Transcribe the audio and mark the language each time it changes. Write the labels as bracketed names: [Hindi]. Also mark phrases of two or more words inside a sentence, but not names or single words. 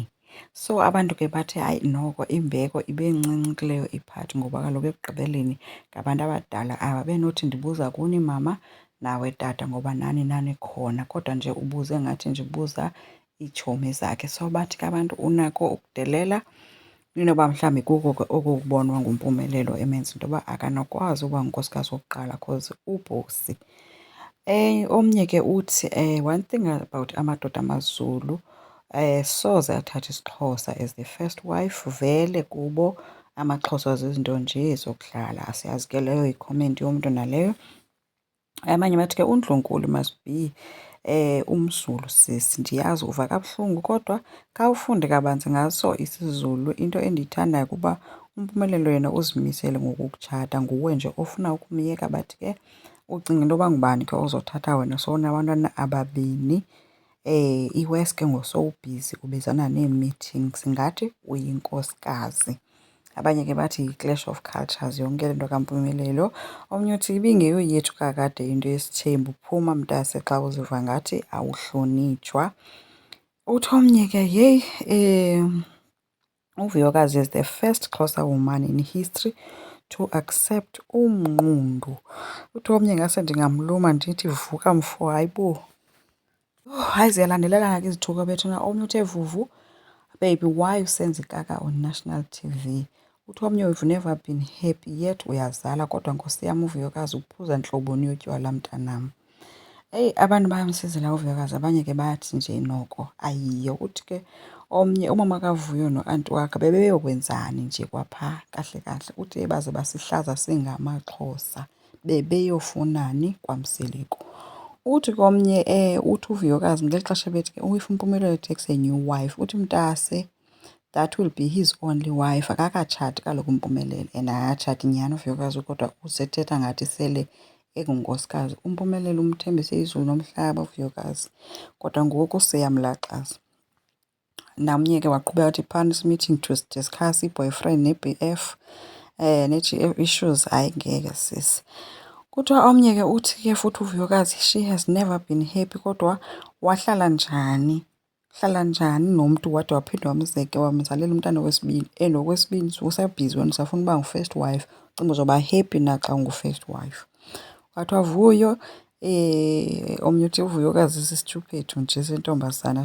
[Xhosa] So abantu ke bathi hayi noko imbeko ibe ncinci kuleyo iphathi ngoba kaloku ekugqibeleni ngabantu abadala aba benothi ndibuza kuni mama nawe tata ngoba nani nanikhona, kodwa nje ubuze ngathi nje ubuza iitshomi zakhe. So bathi ke abantu unako ukudelela inoba mhlawumbi kuko ke okubonwa ngumpumelelo emenza into yoba akanokwazi uba ngunkosikazi wokuqala cause ubhosi. Omnye ke uthi [English] one thing about [Xhosa] amadoda amaZulu soze athathe isiXhosa [English] as the first wife, [Xhosa] vele kubo amaXhosa zizinto nje zokudlala. Asiyazi ke leyo yikhomenti yomntu naleyo. Abanye bathi ke uNdlunkulu [English] must be [Xhosa] umZulu sisi. Ndiyazi uva kabuhlungu kodwa khawufunde kabanzi ngaso isiZulu. Into endiyithandayo kuba uMpumelelo yena uzimisele ngokukutshata, nguwe nje ofuna ukumyeka. Bathi ke ucinga into yoba ngubani ke ozothatha wena sowunabantwana ababini. iWest ke ngosowubhizi ubizana nee-meetings ngathi uyinkosikazi. Abanye ke bathi yi- [English] clash of cultures [Xhosa] yonke le nto kaMpumelelo. Omnye uthi ibingeyoyethu kakade into yesithembu, phuma mntase xa uziva ngathi awuhlonitshwa. Uthi omnye ke yeyi uVuyokazi [English] is the first Xhosa woman in history to accept [Xhosa] umnqundu. Uthi omnye ngase ndingamluma ndithi vuka mfo, hayibo. Hayi ziyalandelelana ke izithuko bethuna. Omnye uthe vuvu, [English] baby why [Xhosa] usenza ikaka [English] on national TV. [Xhosa] Uthi omnye [English] we've never been happy yet [Xhosa] uyazala kodwa nkosi yam uVuyokazi uphuza ntloboni yotywala mntanam. Abantu bayamsizela uVuyokazi, abanye ke bathi nje noko ayiyo. Uthi ke omnye umama kaVuyo no-anti wakhe bebeyokwenzani nje kwaphaa kahle kahle. Uthi baze basihlaza singamaXhosa bebeyofunani kwaMsiliku. Uthi komnye uthi uVuyokazi ngeli xesha bethi ke if uMpumelelo [English] takes a new wife, [Xhosa] uthi mntase [English] that will be his only wife. [Xhosa] Akakatshati kaloku uMpumelelo and akatshati nyhani uVuyokazi kodwa usethetha ngathi sele engunkosikazi. uMpumelelo umthembise izulu nomhlaba uVuyokazi kodwa ngoku seyamlaxaza. Namnye ke waqhubeka wathi [English] parents meeting to discuss [Xhosa] i-boyfriend ne-BF ne-GF issues. Hayi ngeke sisi. Kuthiwa omnye ke uthi ke futhi uVuyokazi [English] she has never been happy [Xhosa] kodwa wahlala njani nomntu wade waphinde wamzeke wamzalela umntana wesibini, and okwesibini usabhizi wena usafuna uba ngu- [English] first wife. [Xhosa] Ucinga uzoba happy na xa ungu- [English] first wife? [Xhosa] Kwathiwa Vuyo omnye uthi uVuyokazi sisitshuphethu nje sentombazana.